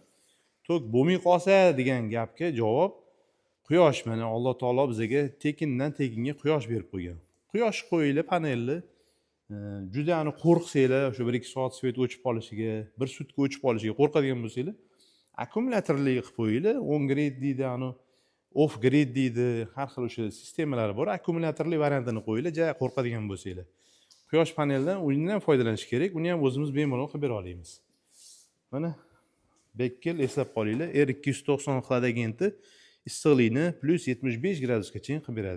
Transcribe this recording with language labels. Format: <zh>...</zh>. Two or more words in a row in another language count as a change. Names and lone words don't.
<uz>Tok bo'lmay qolsa degan gapga javob quyosh. Mana Alloh taolo bizga tekindan tekinga quyosh berib qo'ygan. Quyosh qo'yinglar panelni. Juda ani qo'rqsanglar, o'sha 1-2 soat svet o'chib qolishiga, 1 sutka o'chib qolishiga qo'rqadigan bo'lsanglar, akkumulyatorli qilib qo'yinglar.</uz> <en>On grade</en> <uz>deydi, ani</uz> <en>off grid</en> <uz>deydi, har xil o'sha sistemalar bor. Akkumulyatorli variantini qo'yinglar, ja qo'rqadigan bo'lsanglar. Quyosh paneldan undan foydalanish kerak. Uni ham o'zimiz bemalol qilib bera olamiz. Mana Bekkel eslab qolinglar, R290 xladagenti issiqlikni +75 gradusgacha qilib beradi.</uz>